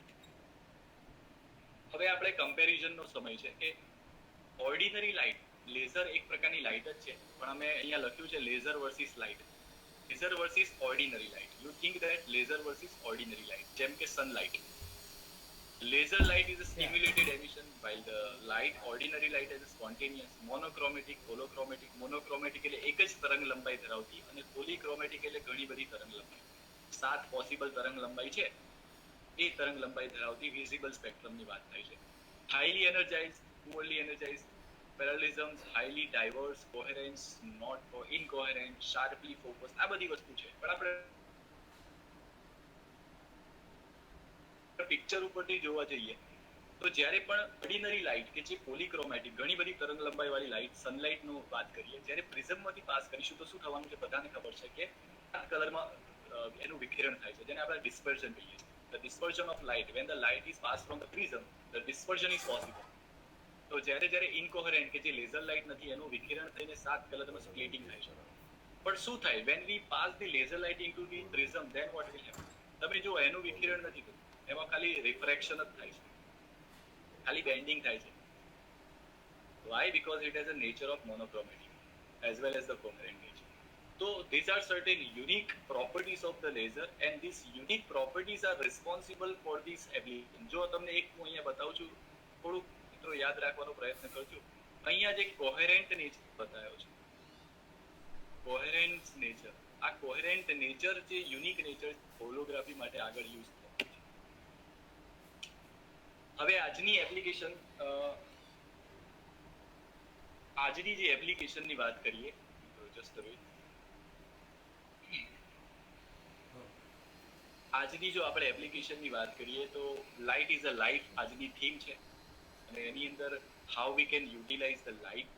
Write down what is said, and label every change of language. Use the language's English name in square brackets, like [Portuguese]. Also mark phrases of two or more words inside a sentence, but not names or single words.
[Gujarati] હવે આપણે કમ્પેરિઝનનો સમય છે કે [English] ordinary light, [Gujarati] લેઝર એક પ્રકારની લાઇટ જ છે, પણ અમે અહીંયા લખ્યું છે [English] laser versus light, laser versus ordinary light. You think that laser versus ordinary light, [Gujarati] જેમ કે સનલાઇટ. [English] Laser light is a stimulated emission, while the light, ordinary light, is a spontaneous, monochromatic, holochromatic. [Gujarati] Monochromatic એટલે એક જ તરંગ લંબાઈ ધરાવતી અને polychromatic એટલે ઘણી બધી તરંગ લંબાઈ. 7 પોસિબલ તરંગ લંબાઈ છે, એ તરંગ લંબાઈ ધરાવતી વિઝિબલ સ્પેક્ટ્રમની વાત થાય છે. [English] highly energized, poorly energized, parallelisms, highly diverse, coherence, not incoherent, sharply focus, [Gujarati] આ બધી વસ્તુ છે. પણ આપણે પિક્ચર ઉપરથી જોવા જઈએ તો જ્યારે પણ [English] ordinary light [Gujarati] કે જે પોલીક્રોમેટિક ઘણી બધી તરંગ લંબાઈ વાળી લાઇટ, સનલાઇટનો વાત કરીએ, જ્યારે પ્રિઝમમાંથી પાસ કરીશું તો શું થવાનું છે બધાને ખબર છે કે આ કલરમાં એનું વિખેરણ થાય છે, જેને આપણે ડિસ્પર્ઝન કહીએ છીએ. [English] The dispersion of light, when the light is passed from the prism, the dispersion is possible. [Gujarati] તો જ્યારે જ્યારે ઇનકોહેરન્ટ કે જે લેઝર લાઇટ નથી એનું વિખેરણ થઈને 7 કલરમાં સ્પ્લિટિંગ થાય છે. પણ શું થાય [English] when we pass the laser light into the prism, then what will happen? [Gujarati] તમે જો એનું વિખેરણ નથી થતું, એમાં ખાલી રિફ્રેક્શન જ થાય છે, ખાલી બેન્ડિંગ થાય છે. [English] Why? Because it has a nature of monochromatic as well as the coherent nature. So these are certain unique properties of the laser, and these unique properties are responsible for this application. [Gujarati] જો તમને એક હું અહીંયા બતાવું છું, થોડુંક મિત્રો યાદ રાખવાનો પ્રયત્ન કરજો. અહીંયા જે [English] coherent nature [Gujarati] બતાવ્યો છે, [English] coherent nature, [Gujarati] આ [English] coherent nature [Gujarati] જે [English] unique nature [Gujarati] હોલોગ્રાફી માટે આગળ યુઝ થાય છે. હવે આજની એપ્લિકેશન, આજની જે એપ્લિકેશનની વાત કરીએ, [English] just wait, [Gujarati] આજની જો આપણે એપ્લિકેશનની વાત કરીએ તો [English] light is a life [Gujarati] આજની થીમ છે, અને એની અંદર [English] how we can utilize the light.